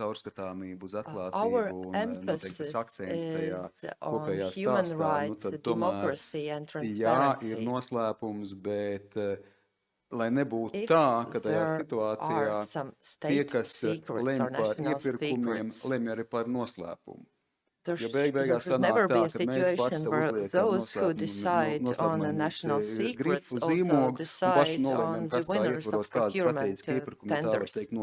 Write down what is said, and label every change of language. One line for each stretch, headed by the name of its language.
English: Our emphasis is on human rights, democracy and transparency.
Latvian: Noslēpums, bet lai nebūtu tā, ka tajā situācijā tie, kas lemj par iepirkumiem, lemj arī par noslēpumu.
English: There should never be a situation where those who decide on the national secrets also decide on the winners of procurement tenders.